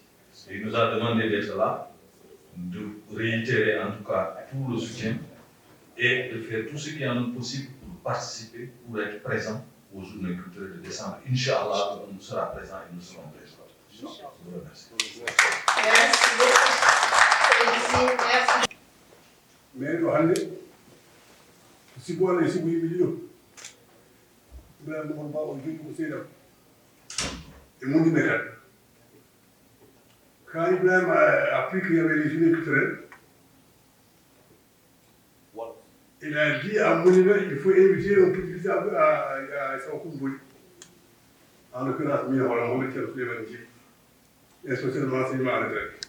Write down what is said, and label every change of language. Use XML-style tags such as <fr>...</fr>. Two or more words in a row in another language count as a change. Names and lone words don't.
<fr>Et il nous a demandé d'être là, de réitérer en tout cas tout le soutien et de faire tout ce qui est en nous possible pour participer, pour être présent aux journées culturelles de décembre. Inch'Allah, on sera présent et nous serons présents. Je vous remercie. Merci beaucoup. Merci.</fr> <ff>Mais ɗo hannde si boole e sibo yimɓe ɗiɗo Ibrahima Mamadou Ba o jogii ko seeɗam e monduɓe tan.</ff> <fr>Quand Ibrahima a appris qu'il y avait les journées culturelles, il a dit à Mounibé, il faut inviter un petit à Saokoumbouli. En l'occurrence, Mia Hola Mohamed Thierno Souleymane Djib, inspecteur de l'enseignement à la retraite.</fr>